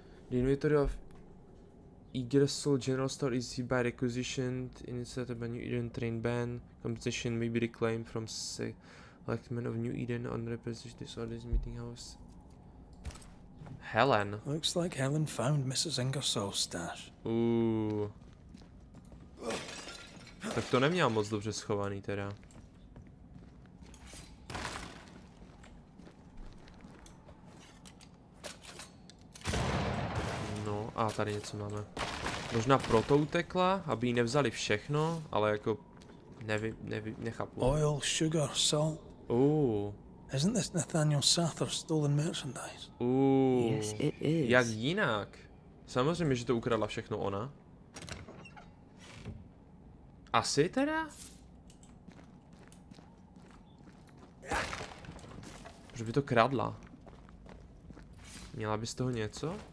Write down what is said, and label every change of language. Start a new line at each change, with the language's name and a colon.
English: The inventory of Ingersoll General Store is hereby requisitioned instead of a New Eden train ban. Compensation may be reclaimed from selectmen of New Eden on representation disorders meeting house. Helen. Looks like Helen found Mrs. Ingersoll's stash.
Czech: Tak to neměla moc dobře schovaný teda. No a tady něco máme. Možná proto utekla, aby jí nevzali všechno, ale jako nechápu.
English: Oil, sugar, salt. Isn't this Nathaniel Sather's stolen merchandise? Yes, it is.
Czech: Jak jinak? Samozřejmě, že to ukradla všechno ona. Asi teda? Že by to kradla. Měla by z toho něco?